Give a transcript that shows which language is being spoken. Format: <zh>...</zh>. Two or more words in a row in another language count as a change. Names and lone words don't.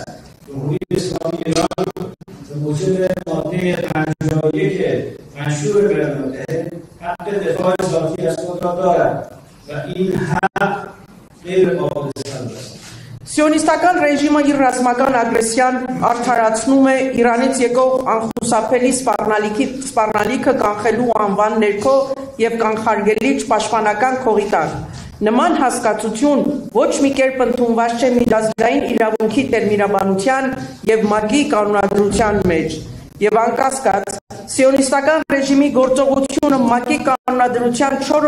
<fa>جمهوری اسلامی ایران به موجب ماده 51 منشور ملل متحد حق دفاع ذاتی از خود را دارد و این حق غیر قابل سلب است.</fa> <hy>Սիոնիստական ռեժիմը իր ռազմական ագրեսիան արդարացնում է Իրանից եկող անխուսափելի սպառնալիքը կանխելու անվան ներքո եւ կանխարգելիչ պաշտպանական քողի տակ։ Նման հասկացություն ոչ մի կերպ ընդունված չէ միջազգային իրավունքի տերմինաբանության եւ ՄԱԿ-ի կանոնադրության մեջ եւ անկասկած Սիոնիստական ռեժիմի գործողությունը ՄԱԿ-ի կանոնադրության</hy>